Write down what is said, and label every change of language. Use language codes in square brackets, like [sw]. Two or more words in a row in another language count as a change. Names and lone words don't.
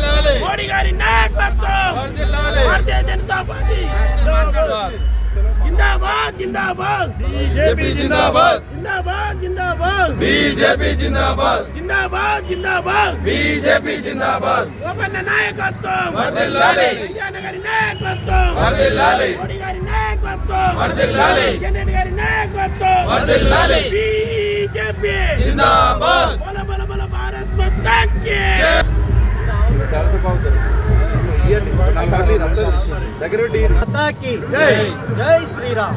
[te] మోడీ గారి నాయకత్వం భారతీయ జనతా పార్టీ [hi] जिंदाबाद जिंदाबाद बीजेपी जिंदाबाद जिंदाबाद जिंदाबाद बीजेपी जिंदाबाद जिंदाबाद जिंदाबाद बीजेपी जिंदाबाद [te] ఓపెన్ నాయకత్వం వర్ధిల్లాలి విజయనగరి నాయకత్వం వర్ధిల్లాలి మోడీ గారి నాయకత్వం వర్ధిల్లాలి జగన్ గారి నాయకత్వం వర్ధిల్లాలి [hi] బీజేపీ जिंदाबाद [te] బల బల బల [hi] भारत माता की [te] చాలా సేపు అవుతుంది [hi] जय श्रीराम